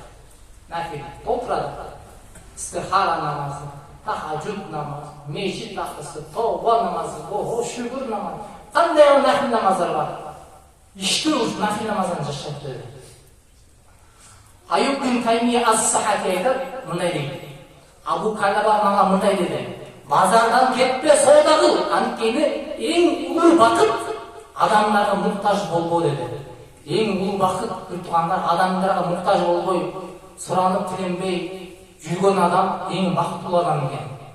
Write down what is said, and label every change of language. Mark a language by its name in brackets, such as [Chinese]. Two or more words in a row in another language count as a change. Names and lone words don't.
[Kyrgyz] Нафил толтурат. Истихара намазы, тахажжуд намазы, мечит такысы, тооба намазы, шүгүр намазы. Кандай нафил намаздар бар? Иште нафил намаздан жакшыраак деди. Аюб бин Таймия ас-Сахафи айтат, мындай дейт. Абу Калаба мага мындай деди. Базардан кетпе, соода кыл. Анткени эң улуу бакыт адамдарга муктаж болбоо деди. Эң улуу бакыт бир туугандар адамдарга муктаж болбой, суранып тиленбей жүргөн адам эң бакыттуу адам экен.